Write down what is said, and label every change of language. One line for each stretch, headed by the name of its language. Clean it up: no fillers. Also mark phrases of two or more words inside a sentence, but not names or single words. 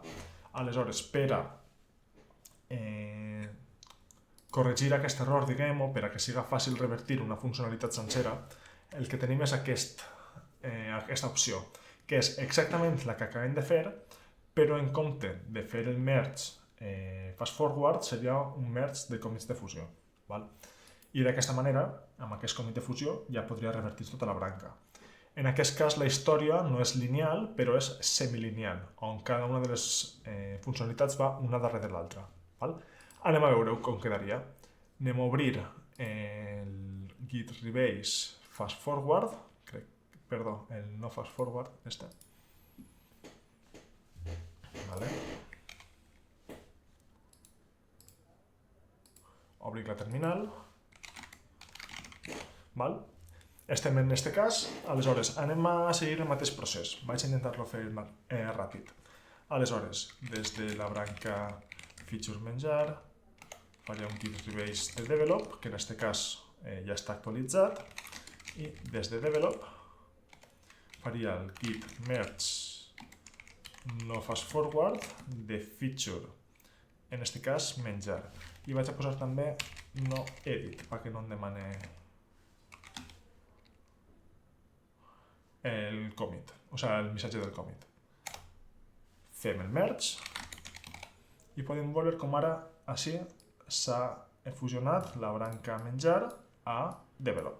Catalan: Aleshores, per a corregir aquest error, diguem, o per a que siga fàcil revertir una funcionalitat sencera, el que tenim és aquesta opció, que és exactament la que acabem de fer, però en compte de fer el
English: merge fast forward
Catalan: seria un merge de commits de fusió. Val? I d'aquesta manera, amb aquest commit de fusió, ja podria revertir tota la branca. En aquest cas la història no és lineal, però és semilineal, on cada una de les funcionalitats va una darrere l'altra. Anem a veure com quedaria. Anem a obrir el
English: git rebase fast forward,
Catalan: perdó, el no
English: fast forward,
Catalan: este. Vale. Obrir la terminal. Val? Estem en aquest cas, aleshores anem a seguir el mateix procés. Vaig a intentar-lo fer ràpid. Aleshores, des de la branca feature menjar, faria un
English: git rebase
Catalan: de develop, que en aquest cas ja està actualitzat, i des de develop faria el
English: git merge no fast forward
Catalan: de feature, en aquest cas menjar, i vaig a posar també
English: no edit
Catalan: perquè no em demani el commit, o sigui el missatge del commit. Fem el merge i podem veure com ara així s'ha fusionat la branca menjar a develop.